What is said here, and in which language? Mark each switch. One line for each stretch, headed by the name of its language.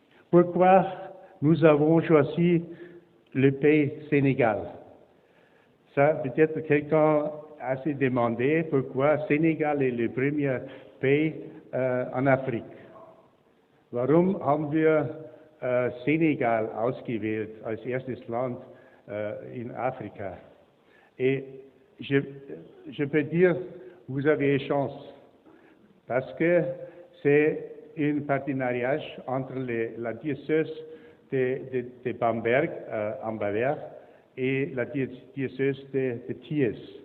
French: Pourquoi nous avons choisi le pays Sénégal? Ça, peut-être quelqu'un a se demandé pourquoi Sénégal est le premier pays en Afrique.
German: Warum haben wir Sénégal ausgewählt als erstes Land in Afrika?
French: Et je peux dire, vous avez chance, parce que c'est un partenariat entre la diocèse de Bamberg, en Bavière, et la diocèse de Thiès.